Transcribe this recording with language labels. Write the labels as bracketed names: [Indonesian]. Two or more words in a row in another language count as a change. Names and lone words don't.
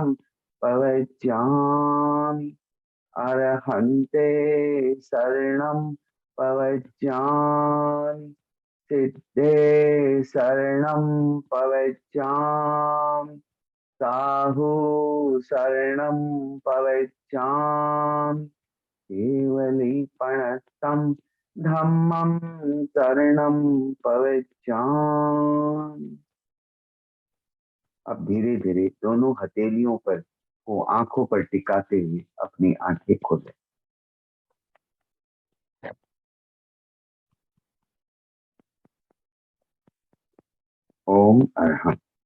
[Prakrit languages] पवच्छामि, अरहन्ते शरणं पवच्छामि, सिद्धे शरणं पवच्छामि, साहु शरणं पवच्छामि, केवलीपणतं धम्मं शरणं पवच्छामि। [Hindi] अब धीरे धीरे दोनों हथेलियों पर को आंखों पर टिकाते हुए अपनी आंखें खोलें। [Prakrit languages] ओम अरहम।